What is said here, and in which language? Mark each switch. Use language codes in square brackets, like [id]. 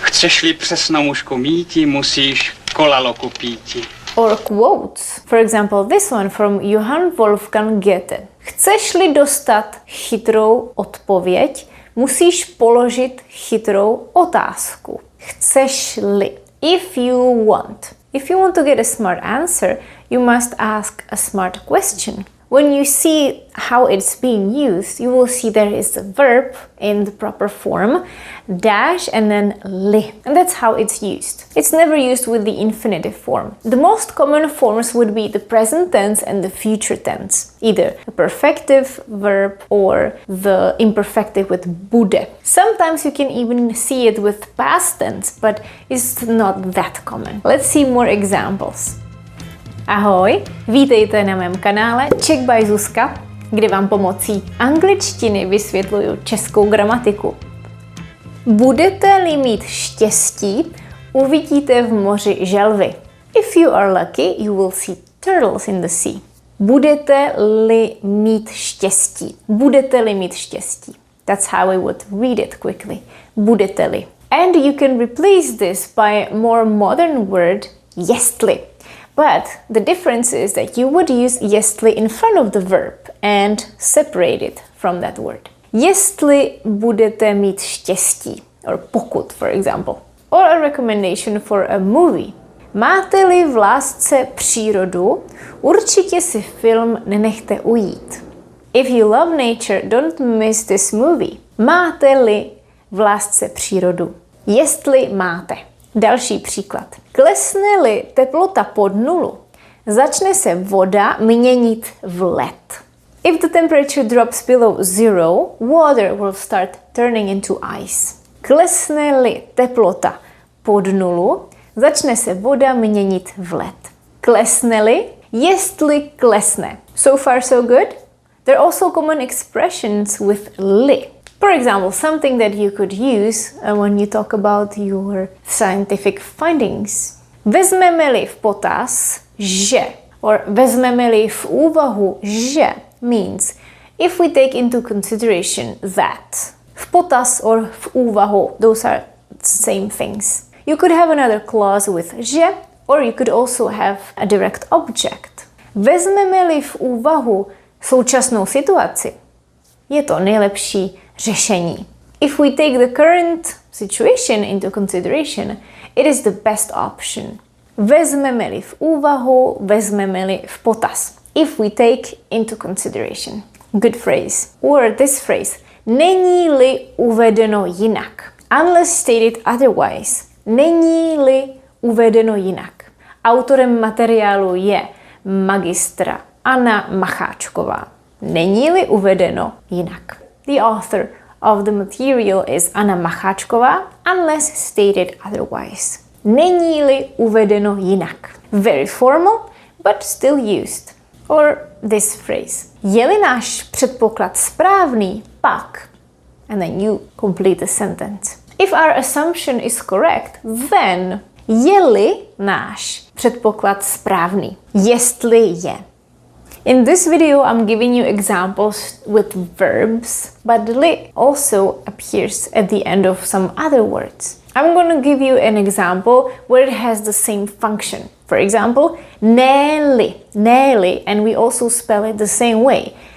[cs] Chceš-li přesnou mužku míti, musíš kolalo kupíti. [en] Or quotes. For example, this one from Johann Wolfgang Goethe. [cs] Chceš-li dostat chytrou odpověď, musíš položit chytrou otázku. Chceš-li. [en] If you want to get a smart answer, you must ask a smart question. When you see how it's being used, you will see there is a verb in the proper form, dash and then li. And that's how it's used. It's never used with the infinitive form. The most common forms would be the present tense and the future tense. Either a perfective verb or the imperfective with bude. Sometimes you can even see it with past tense, but it's not that common. Let's see more examples. [cs] Ahoj, vítejte na mém kanále Czech by Zuzka, kde vám pomocí angličtiny vysvětluju českou gramatiku. Budete-li mít štěstí, uvidíte v moři želvy. [en] If you are lucky, you will see turtles in the sea. [cs] Budete-li mít štěstí. Budete-li mít štěstí. [en] That's how I would read it quickly. [cs] Budete-li. [en] And you can replace this by a more modern word, jestli. But the difference is that you would use jestli in front of the verb and separate it from that word. [cs] Jestli budete mít štěstí, or pokud, [en] for example. Or a recommendation for a movie. [cs] Máte-li v lásce přírodu, určitě si film nenechte ujít. [en] If you love nature, don't miss this movie. [cs] Máte-li v lásce přírodu. Jestli máte. Další příklad. Klesne-li teplota pod nulu, začne se voda měnit v led. [en] If the temperature drops below zero, water will start turning into ice. [cs] Klesne-li teplota pod nulu, začne se voda měnit v led. Klesne-li, jestli klesne. [en] So far so good? There are also common expressions with li. For example, something that you could use when you talk about your scientific findings. [cs] Vezmeme-li v potaz, že, or vezmeme-li v úvahu, že, [en] means if we take into consideration that. [cs] V potaz [en] or [cs] v úvahu, [en] those are the same things. You could have another clause with že, or you could also have a direct object. [cs] Vezmeme-li v úvahu současnou situaci, je to nejlepší řešení. [en] If we take the current situation into consideration, it is the best option. [cs] Vezmeme-li v úvahu, vezmeme-li v potaz. [en] If we take into consideration. Good phrase. Or this phrase. [cs] Není-li uvedeno jinak. [en] Unless stated otherwise. [cs] Není-li uvedeno jinak. Autorem materiálu je magistra Anna Macháčková. Není-li uvedeno jinak. [en] The author of the material is Anna Macháčková, unless stated otherwise. [cs] Není-li uvedeno jinak. [en] Very formal, but still used. Or this phrase. [cs] Je-li náš předpoklad správný, pak. [en] And then you complete the sentence. If our assumption is correct, then. [cs] Je-li náš předpoklad správný. Jestli je. [en] In this video, I'm giving you examples with verbs, but li also appears at the end of some other words. I'm going to give you an example where it has the same function. For example, ne-li, ne-li, and we also spell it the same way.